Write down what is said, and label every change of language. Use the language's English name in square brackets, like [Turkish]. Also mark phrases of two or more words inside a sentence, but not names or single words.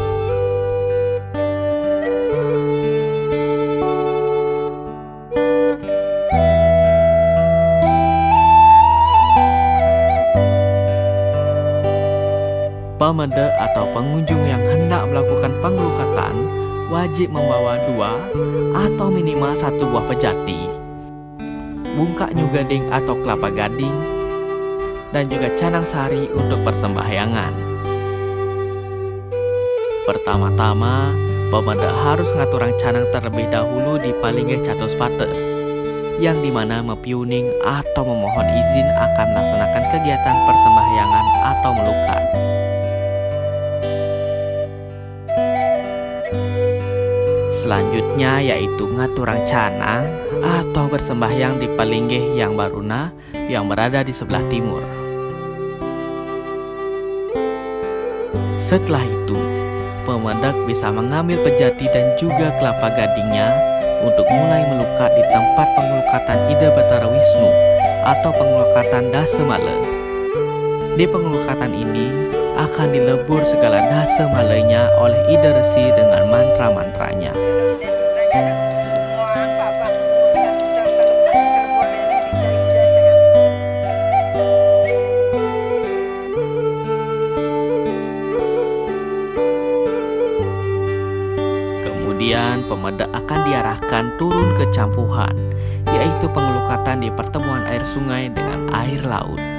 [Indonesian] Pemeda atau pengunjung yang hendak melakukan pengelukatan wajib membawa 2 atau minimal 1 buah pejati, [Balinese] bungkak nyu gading [Indonesian] atau kelapa gading, dan juga canang sari untuk persembahyangan. Pertama-tama, pemeda harus [Balinese] ngaturang canang [Indonesian] terlebih dahulu di palinggih catus pate, yang dimana mepiuning atau memohon izin akan melaksanakan kegiatan persembahyangan atau melukat. Selanjutnya yaitu [Balinese] ngaturang canang [Indonesian] atau bersembahyang di palinggih yang baruna yang berada di sebelah timur. Setelah itu, pemedak bisa mengambil pejati dan juga kelapa gadingnya untuk mulai melukat di tempat pengelukatan Ida Batara Wisnu atau pengelukatan Dasemala. Di pengelukatan ini akan dilebur segala dasemalanya oleh Ida Resi dengan mantra-mantranya. Kemudian pemeda akan diarahkan turun ke campuhan, yaitu pengelukatan di pertemuan air sungai dengan air laut.